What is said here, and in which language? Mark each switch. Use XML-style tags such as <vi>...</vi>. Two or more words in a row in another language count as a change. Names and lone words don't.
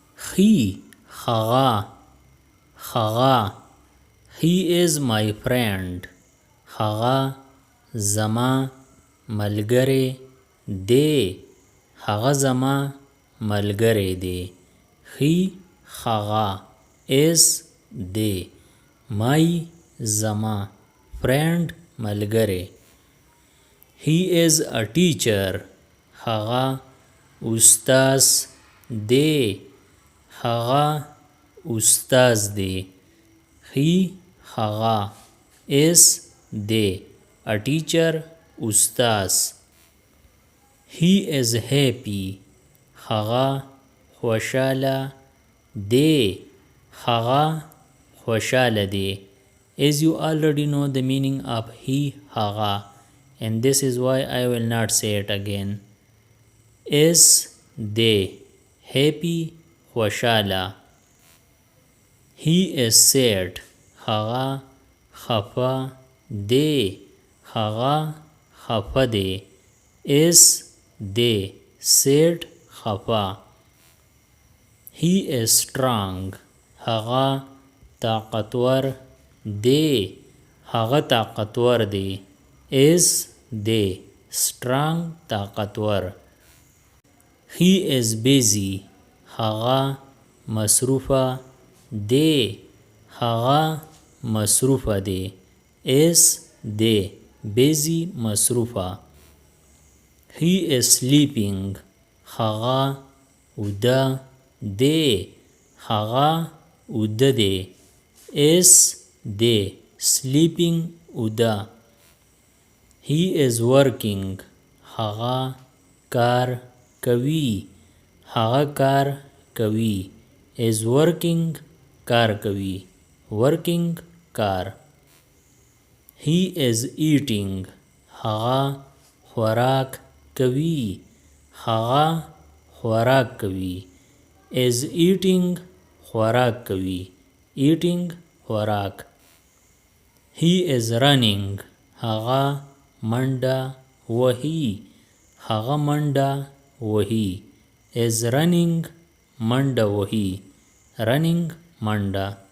<ps>he هغه هغه</ps> <en>he is my friend</en> <ps>هغه زما ملګری دی هغه زما ملګری دی he هغه is دی my زما friend ملګری</ps> <en>he is a teacher</en> <ps>هغه استاذ دی هغه استاذ دی he هغه is دی</ps> <en>a teacher</en> <ps>استاذ</ps> <en>he is happy</en> <ps>هغه خوشاله دی هغه خوشاله دی</ps> <en>as you already know the meaning of he هغه and this is why I will not say it again</en> <ps>is دی happy خوشاله</ps> <en>he is sad</en> <ps>هغه خفه دی هغه خفه دی is دی sad خفه</ps> <en>he is strong</en> <ps>هغه طاقتور دی هغه طاقتور دی is دی strong طاقتور</ps> <en>he is busy</en> <ps>هغه مصروفه دی هغه مصروفه دی is دی busy مصروفه</ps> <en>he is sleeping</en> <ps>هغه وده دی هغه وده دی is دی sleeping وده</ps> <en>he is working</en> <ps>هغه کار کوي هغه کار کوي</ps> <en>is working</en> <ps>کار کوي working کار</ps> <en>he is eating</en> <ps>هغه خوراک کوي هغه خوراک کوي</ps> <en>is eating</en> <ps>خوراک کوي eating خوراک</ps> <en>he is running</en> <ps>هغه منډه وهي هغه منډه وهي</ps> <en>is running</en> <ps>منډه وهي running منډه</ps>